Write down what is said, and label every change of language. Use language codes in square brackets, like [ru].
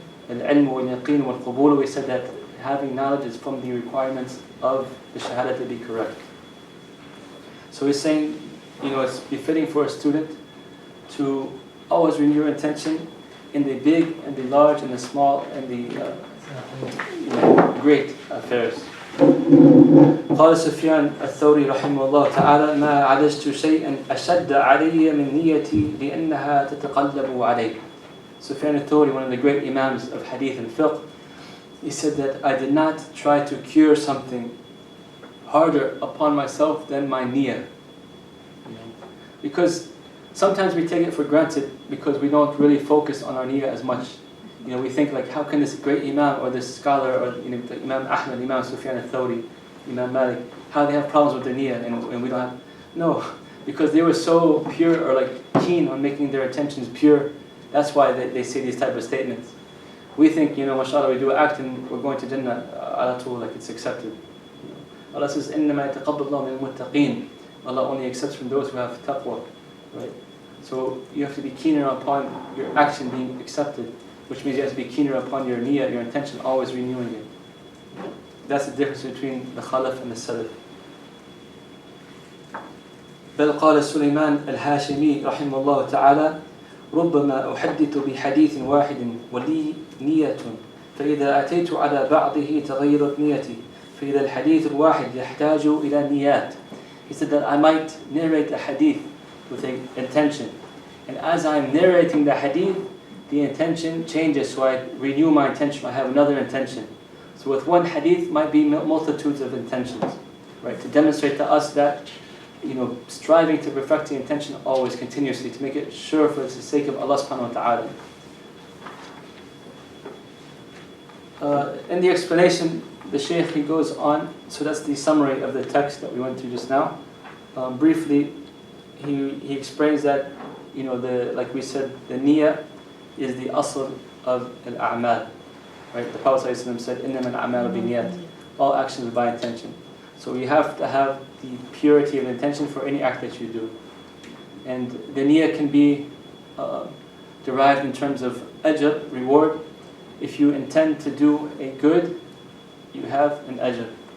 [en] Al-ilm wal-yaqeen wal-qubul, we said that having knowledge is from the requirements of the shahada to be correct. So he's saying, it's befitting for a student to always renew your intention in the big and the large and the small and the great affairs. [ar] قال سفيان الثوري رحمه الله تعالى: ما عالجت شيئا أشد علي من نيتي لأنها تتقلب علي. [en] Sufyan al-Thawri, one of the great imams of hadith and fiqh, he said that I did not try to cure something harder upon myself than my niyyah. Because sometimes we take it for granted because we don't really focus on our niyyah as much. We think how can this great imam or this scholar or like Imam Ahmad, Imam Sufyan al-Thawri, Imam Malik, how they have problems with their niyyah and we don't have. No, because they were so pure or keen on making their intentions pure. That's why they say these type of statements. We think, mashallah, we do an act and we're going to Jannah ala tul, it's accepted. [ar] Allah says, إِنَّمَا يَتَقَبَّلُ اللَّهُ مِنَ الْمُتَّقِينَ. [en] Allah only accepts from those who have taqwa. Right? So you have to be keener upon your action being accepted, which means you have to be keener upon your niyyah, your intention, always renewing it. That's the difference between the Khalaf and the Salaf. [ar] بل قال سليمان الهاشمي رحمه الله تعالى: ربما أحدث بحديث واحد ولي نية فإذا أتيت على بعضه تغيرت نيتي فإذا الحديث الواحد يحتاج إلى نيات. [en] He said that I might narrate a hadith with an intention, and as I'm narrating the hadith, the intention changes, so I renew my intention, I have another intention. So with one hadith might be multitudes of intentions, right? To demonstrate to us that striving to perfect the intention always continuously, to make it sure for the sake of Allah subhanahu wa ta'ala. In the explanation, the Shaykh, he goes on, so that's the summary of the text that we went through just now. Briefly, he explains that, like we said, the niyyah is the asl of al-a'mal. Right? [ar] The Prophet ﷺ said, إِنَّمَا الْأَعْمَالُ بِالنِّيَّاتِ. [en] All actions are by intention. So you have to have the purity of intention for any act that you do. And the niyyah can be derived in terms of ajr, reward. If you intend to do a good, you have an ajr.